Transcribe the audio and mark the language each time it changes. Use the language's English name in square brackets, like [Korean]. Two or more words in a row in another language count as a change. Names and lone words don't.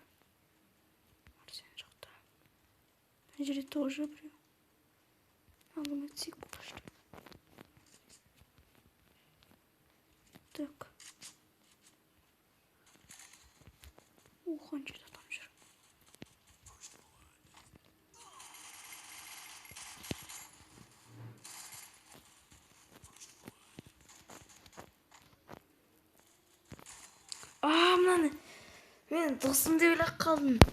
[Kazakh] Арсен жақта. Мына жерде тоже біреу. Алым етсек [Russian] пока что. [Kazakh] Так. Қаншада адам жүр. Мынаны мен досым деп ойлап қалдым.